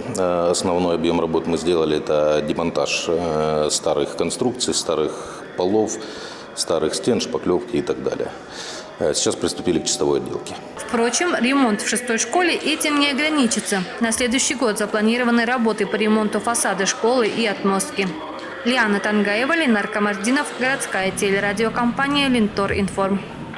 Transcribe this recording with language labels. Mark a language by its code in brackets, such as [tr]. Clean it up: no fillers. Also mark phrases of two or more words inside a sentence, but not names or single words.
[ru] Основной объем работ мы сделали – это демонтаж старых конструкций, старых полов, старых стен, шпаклевки и так далее. Сейчас приступили к чистовой отделке. Впрочем, ремонт в 6-й школе этим не ограничится. На следующий год запланированы работы по ремонту фасада школы и отмостки. Лиана Тангаева, Ленар Камардинов, городская телерадиокомпания «Линтор Информ».